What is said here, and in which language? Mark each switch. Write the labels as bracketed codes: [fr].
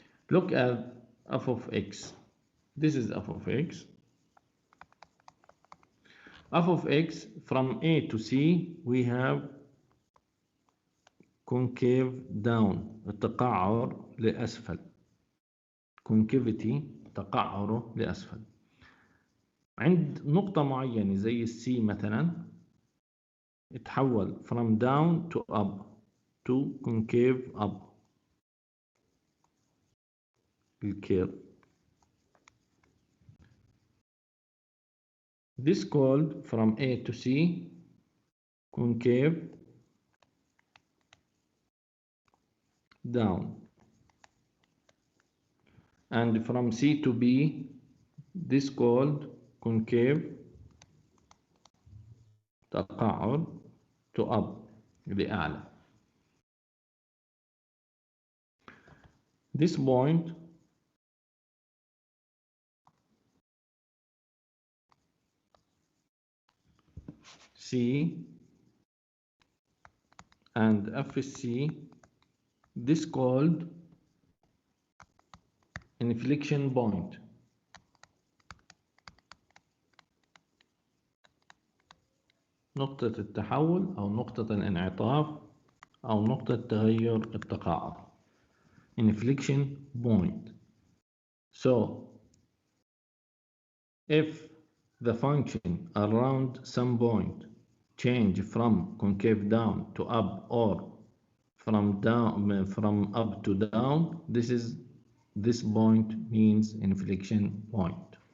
[en] Look at f of x. This is f of x. f of x from A to C we have concave down [ar] التقعر لأسفل. concavity تقعره لأسفل. عند نقطة معينة زي السي مثلا اتحول [en] from down to up to concave up [ar] الكيرف. [en] This called from A to C concave down, and from C to B this called concave [ar] تقاعد [en] to up [ar] لأعلى. [en] This point C and FC, this called inflection point. [ar] نقطة التحول أو نقطة الانعطاف أو نقطة تغير التقاعد. [en] Inflection point. So if the function around some point change from concave down to up or from up to down, this point means inflection point.